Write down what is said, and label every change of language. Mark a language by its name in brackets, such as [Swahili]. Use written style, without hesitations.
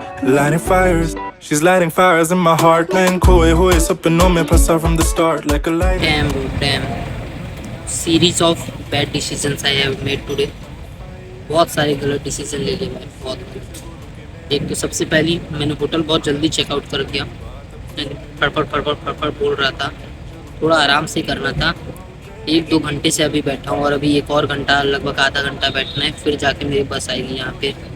[English] Lighting fires, she's lighting fires in my heart. [Hindi] मैं खोए हुए सपनों में फंसा [English] from the start like a light. Damn. Series of bad decisions I have made today. [Hindi] बहुत सारे गलत डिसीजन ले लिए मैंने, बहुत। एक तो सबसे पहली मैंने होटल बहुत जल्दी चेकआउट कर दिया, फड़फड़ बोल रहा था, थोड़ा आराम से करना था। 1-2 घंटे से अभी बैठा हूँ और अभी एक और घंटा, लगभग आधा घंटा बैठना है, फिर जाके मेरी बस आएगी यहाँ पे।